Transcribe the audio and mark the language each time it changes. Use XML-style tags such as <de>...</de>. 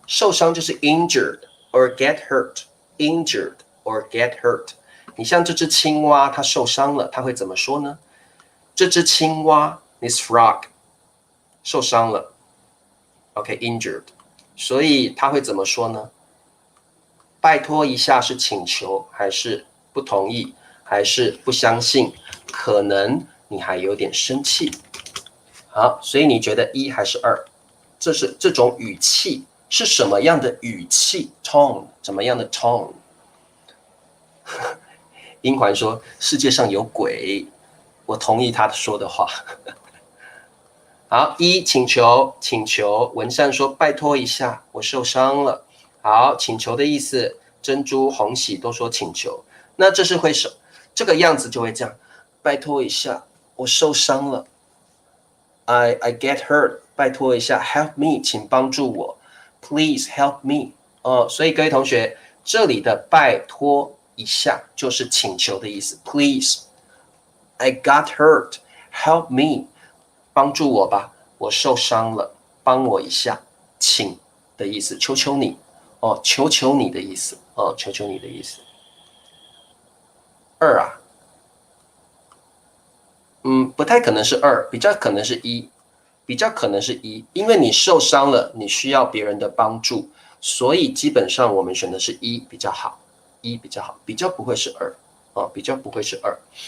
<zh>受伤就是</zh> <en>injured or get hurt，injured or get hurt。</en> <zh>你像这只青蛙，它受伤了，它会怎么说呢？这只青蛙 ，</zh> <en>this frog</en> <zh>受伤了 ，OK，injured，所以它会怎么说呢？拜托一下是请求还是不同意还是不相信？可能你还有点生气。好，所以你觉得一还是二？这是这种语气是什么样的语气 ？tone 怎么样的 tone？英环说世界上有鬼，我同意他说的话。好，一请求，请求。文善说拜托一下，我受伤了。好，请求的意思，珍珠、红喜都说请求，那这是会手这个样子就会这样，拜托一下，我受伤了。</zh> <en>I get hurt，</en> <zh>拜托一下</zh> <en>，help me，</en> <zh>请帮助我</zh> <en>，please help me。</en> <zh>所以各位同学，这里的拜托一下就是请求的意思 ，</zh> <en>please，I got hurt，help me，</en> <zh>帮助我吧，我受伤了，帮我一下，请的意思，求求你。求求你的意思求求你的意思。二啊，不太可能是二，比较可能是一，比较可能是一，因为你受伤了，你需要别人的帮助，所以基本上我们选的是一比较好，一比较好，比较不会是二比较不会是二。</zh>